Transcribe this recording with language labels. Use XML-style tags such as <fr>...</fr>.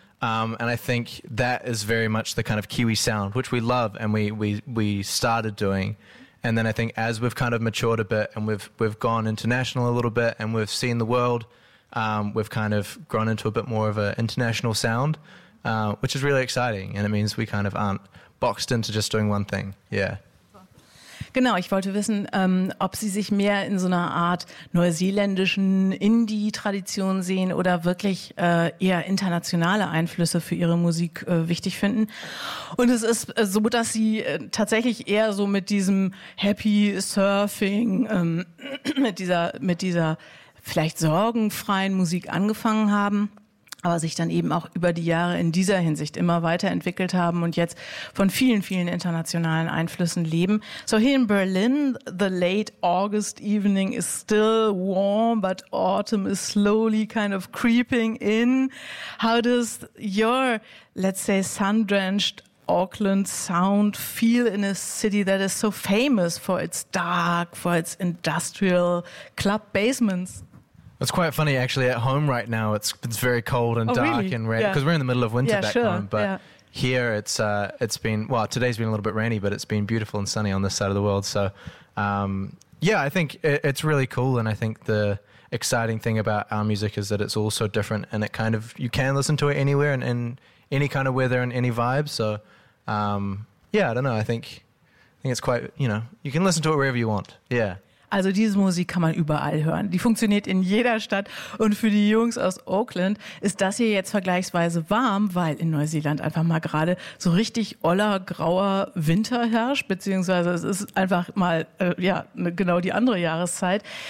<en>And I think that is very much the kind of Kiwi sound, which we love and we started doing. And then I think as we've kind of matured a bit and we've gone international a little bit and we've seen the world, we've kind of grown into a bit more of an international sound. Which is really exciting, and it means we kind of aren't boxed into just doing one thing. Yeah.</en> <de>Genau, ich wollte wissen, ob Sie sich mehr in so einer Art neuseeländischen Indie-Tradition sehen oder wirklich eher internationale Einflüsse für Ihre Musik wichtig finden. Und es ist so, dass Sie tatsächlich eher so mit diesem Happy Surfing, mit dieser vielleicht sorgenfreien Musik angefangen haben, aber sich dann eben auch über die Jahre in dieser Hinsicht immer weiterentwickelt haben und jetzt von vielen, vielen internationalen Einflüssen leben.</de> <en>So here in Berlin, the late August evening is still warm, but autumn is slowly kind of creeping in. How does your, let's say, sun-drenched Auckland sound feel in a city that is so famous for its dark, for its industrial club basements? It's quite funny, actually, at home right now, it's very cold and dark, really? And rainy, because we're in the middle of winter back sure. home, but here it's been, well, today's been a little bit rainy, but it's been beautiful and sunny on this side of the world, so I think it's really cool, and I think the exciting thing about our music is that it's all so different, and it kind of, you can listen to it anywhere and in any kind of weather and any vibe, so I don't know, I think it's quite, you know, you can listen to it wherever you want, yeah.</en> <de>Also diese Musik kann man überall hören. Die funktioniert in jeder Stadt. Und für die Jungs aus Auckland ist das hier jetzt vergleichsweise warm, weil in Neuseeland einfach mal gerade so richtig oller, grauer Winter herrscht. Beziehungsweise es ist einfach mal genau die andere Jahreszeit.</de>